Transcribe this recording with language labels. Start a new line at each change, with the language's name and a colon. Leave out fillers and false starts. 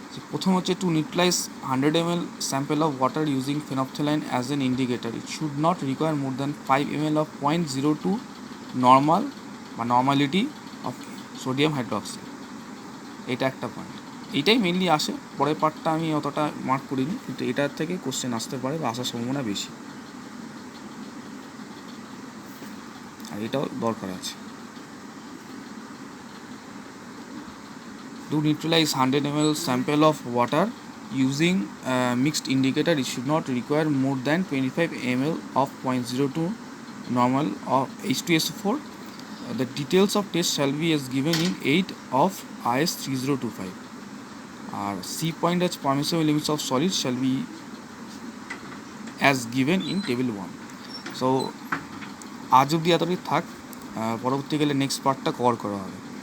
English: প্রথম হচ্ছে to neutralize 100 ml sample of water using phenolphthalein as an indicator, it should not require more than 5 ml of 0.02 normal বা normality of sodium hydroxide.
Bangla: এটা একটা point, এইটাই mainly আসে, পরের পার্টটা আমি অতটা মার্ক করিনি, কিন্তু এটার থেকে কোশ্চেন আসতে পারে বা আসার সম্ভাবনা বেশি, আর এটাও দরকার আছে।
English: To neutralize 100 ml sample of water using mixed indicator, it should not require more than 25 ml of 0.02 normal of H2SO4. The details of test shall be as given in 8 of IS 3025. C point as permissible limits of solids shall be as given in table 1.
Bangla: So আজ অবধি এতটাই থাক, পরবর্তীকালে next পার্টটা cover করা হবে।